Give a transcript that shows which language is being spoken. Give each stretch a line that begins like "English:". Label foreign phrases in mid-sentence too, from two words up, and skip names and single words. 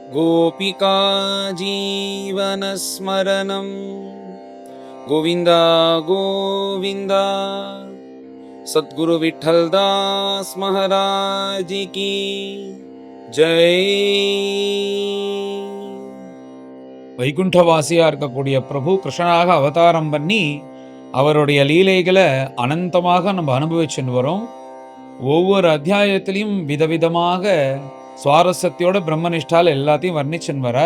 Sanskrit: गोपिका जीवनस्मरणं गोविन्द गोविन्द।
Hindi: सद्गुरु विठ्ठलदास महाराज की जय।
Tamil: வைகுண்டவாசியா இருக்கக்கூடிய பிரபு கிருஷ்ணனாக அவதாரம் பண்ணி அவருடைய லீலைகளை அனந்தமாக நம்ம அனுபவிச்சுன்னு வரோம். ஒவ்வொரு அத்தியாயத்திலையும் விதவிதமாக சுவாரஸ்யத்தோட பிரம்மனிஷ்டால் எல்லாத்தையும் வர்ணிச்சுன்னு வரார்.